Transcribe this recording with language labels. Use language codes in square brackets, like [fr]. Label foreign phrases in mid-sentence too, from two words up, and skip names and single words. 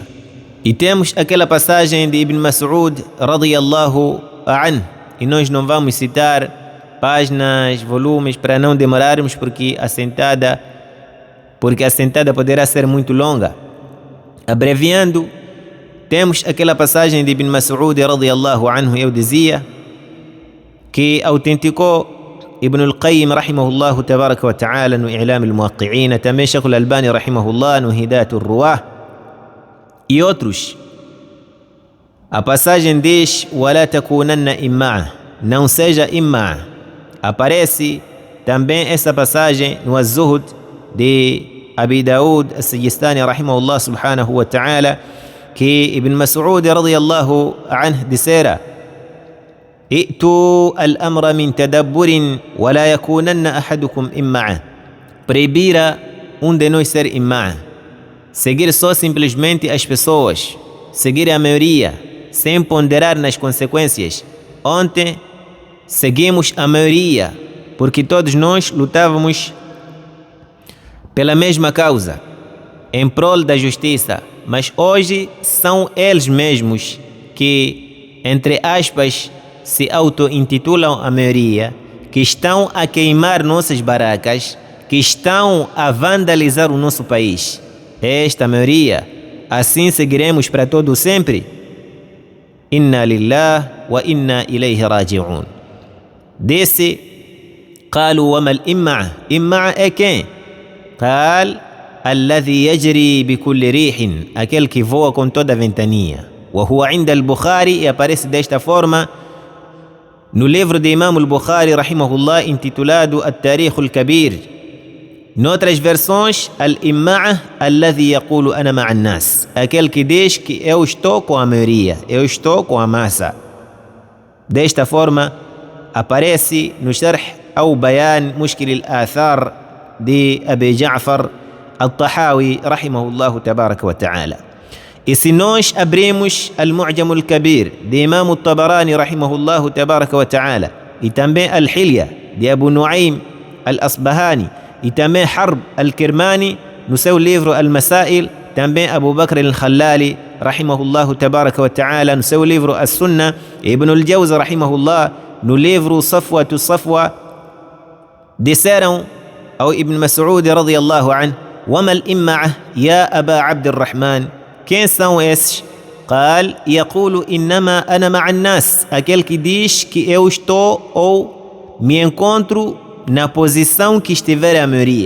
[pt] E temos aquela passagem de Ibn Mas'ud [ar] رضي الله عنه, [pt] e nós não vamos citar páginas, volumes, para não demorarmos, porque a sentada poderá ser muito longa. Abreviando, temos aquela passagem de Ibn Mas'ud [ar] رضي الله عنه, [pt] eu dizia, que autenticou Ibn al-Qayyim [ar] رحمه الله تبارك وتعالى [pt] no I'lam al-Muwaqqi'in, também Shaykh al-Albani rahimahullah no Hidayat al-Ruwah e outros. A passagem diz: [ar] وَلَا تَكُونَنَّ إِمَّعَ, [pt] não seja imma'. Aparece também essa passagem no Az-Zuhd de Abi Daud as-Sijistani [ar] رحمه الله سبحانه وتعالى, [pt] que Ibn Mas'ud [ar] رضي الله عنه [pt] dissera: [ar] ائتوا الأمر من تدبر ولا يكونن أحدكم إمعا. [pt] Proibira de nós ser imma', seguir só simplesmente as pessoas, seguir a maioria, sem ponderar nas consequências. Ontem seguimos a maioria, porque todos nós lutávamos pela mesma causa, em prol da justiça, mas hoje são eles mesmos que, entre aspas, se auto-intitulam a maioria, que estão a queimar nossas barracas, que estão a vandalizar o nosso país. Esta maioria, assim seguiremos para todo sempre? [ar] إنا لله وإنا إليه راجعون. Disse: قالوا وما الإمعة؟ [pt] إمعة é quem? [ar] قال الذي يجري بكل ريح, [pt] aquele que voa com toda a ventania. [ar] وهو عند البخاري, [pt] e aparece desta forma no livro de Imam al-Bukhari rahimahullah, intitulado At-Tarikh al-Kabir. Noutras versões, [ar] الإمعة الذي يقول أنا مع الناس, [pt] aquele que diz que eu estou com a maioria, eu estou com a massa. Desta forma aparece no Sharh ao Bayan Mushkil al-Athar de Abi Ja'far al-Tahawi [ar] رحمه الله تبارك وتعالى. [pt] E se nós abrimos Al-Mu'jam al-Kabir de Imam al-Tabarani [ar] رحمه الله تبارك وتعالى, [pt] e também Al-Hilya de Abu Nu'aym al-Asbahani, e também Harb al-Kirmani no seu livro Al-Masail, também Abu Bakr al-Khallali [ar] رحمه الله تبارك وتعالى [pt] no seu livro As-Sunnah, e Ibn al-Jawzi rahimahullah no livro Safwatu Safwa, disseram ao Ibn Mas'ud [ar] رضي الله عنه: وَمَا الْإِمَّعَةِ يَا أَبَا عَبْدِ الرَّحْمَنِ. [pt] Quem são esses? [ar] قال يقول إنما أنا مع الناس, [pt] aquele que diz que eu estou ou me encontro na posição que estiver a maioria.